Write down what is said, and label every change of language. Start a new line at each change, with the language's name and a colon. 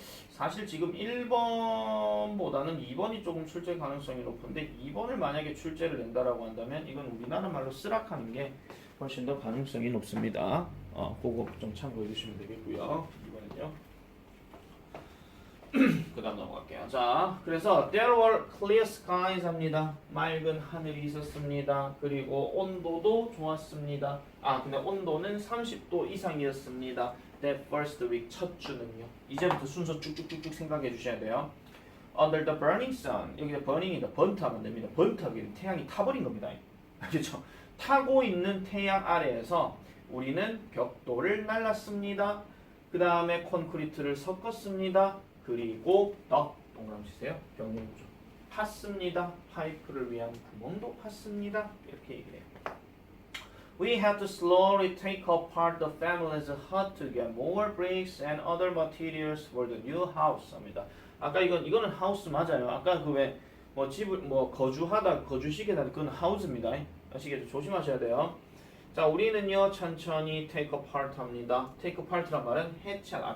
Korean: 사실 지금 1번보다는 2번이 조금 출제 가능성이 높은데 2번을 만약에 출제를 낸다라고 한다면 이건 우리나라 말로 쓰락하는 게 훨씬 더 가능성이 높습니다. 그거 좀 참고해 주시면 되겠고요. 이번엔요. 그 다음 넘어갈게요. 자, 그래서
English: there were clear skies
Korean: 합니다. 맑은 하늘이 있었습니다. 그리고 온도도 좋았습니다. 근데 온도는 30도 이상이었습니다.
English: That first week
Korean: 첫 주는요. 이제부터 순서 쭉쭉쭉쭉 생각해 주셔야 돼요.
English: Under the burning sun
Korean: 여기
English: burning이다.
Korean: 번트하면 됩니다. 번트하기는 태양이 타버린 겁니다. 그렇죠? 타고 있는 태양 아래에서 우리는 벽돌을 날랐습니다. 그 다음에 콘크리트를 섞었습니다. 그리고 동그라미 치세요. 병렬구조 팠습니다. 파이프를 위한 구멍도 팠습니다. 이렇게 얘기해요.
English: We had to slowly take apart the family's hut to get more bricks and other materials for the new house.
Korean: 합니다. 아까 이거는 하우스 맞아요. 아까 그 왜 뭐 집을 뭐 거주시키다 그건 하우스입니다. 아시겠죠? 조심하셔야 돼요. 자, 우리는요 천천히
English: take apart
Korean: 합니다. take apart란 말은 해체하다.